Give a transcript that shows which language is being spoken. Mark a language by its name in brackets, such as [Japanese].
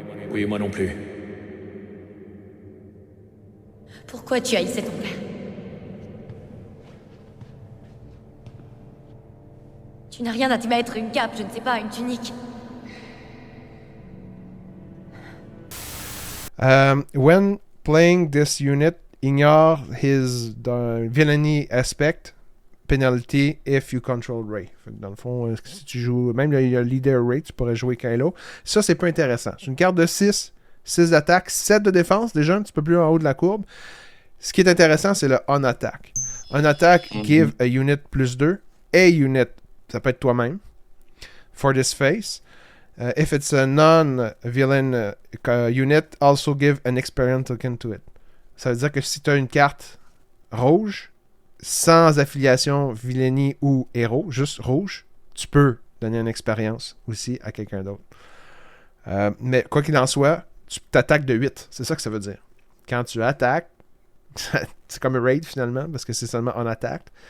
[French] Oui, moi non plus. Pourquoi tu haïssais ton père? Tu n'as rien à te mettre, une cape, je ne sais pas, une tunique. [English] When playing this unit, ignore his villainy aspect penalty if you control Rey. [French] Dans le fond, si tu joues, même le leader Rey, tu pourrais jouer Kylo. Ça, c'est pas intéressant. C'est une carte de 6 d'attaque, 7 de défense, déjà un petit peu plus en haut de la courbe. Ce qui est intéressant, c'est le on attack. [English] On attack give a unit plus 2. [French] A unit, ça peut être toi-même. [English] For this phase. If it's a non-villain unit, also give an experience token to it. [French] Ça veut dire que si tu as une carte rouge, sans affiliation vilainie ou héros, juste rouge, tu peux donner une expérience aussi à quelqu'un d'autre. Mais quoi qu'il en soit, tu t'attaques de 8. C'est ça que ça veut dire. Quand tu attaques, c'est comme un raid finalement, parce que c'est seulement en attaque.